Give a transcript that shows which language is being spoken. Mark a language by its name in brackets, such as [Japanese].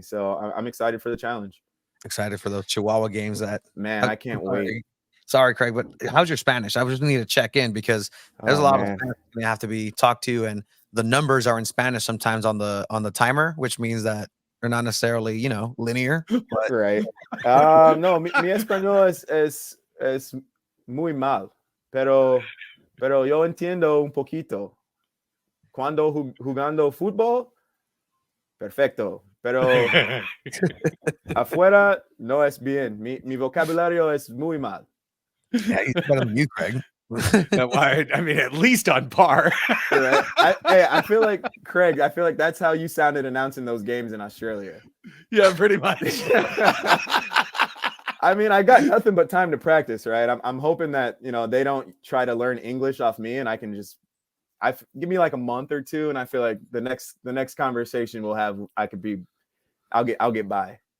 [English] So I'm excited for the challenge. Excited for those Chihuahua games. I can't wait. Sorry, Craig, but how's your Spanish? I just need to check in because there's a lot of Spanish that have to be talked to, and the numbers are in Spanish sometimes on the timer, which means that they're not necessarily, linear. But... Right. [Spanish] No, mi español es muy mal, pero yo entiendo un poquito. Cuando jugando fútbol, perfecto. Pero afuera no es bien. Mi vocabulario es muy mal. [English] Yeah, he's better than you, Craig. I mean, at least on par. Right? I feel like, Craig, that's how you sounded announcing those games in Australia. Yeah, pretty much. I mean, I got nothing but time to practice, right? I'm hoping that, they don't try to learn English off me, and I can just give me like a month or two, and I feel like the next conversation we'll have, I'll get by.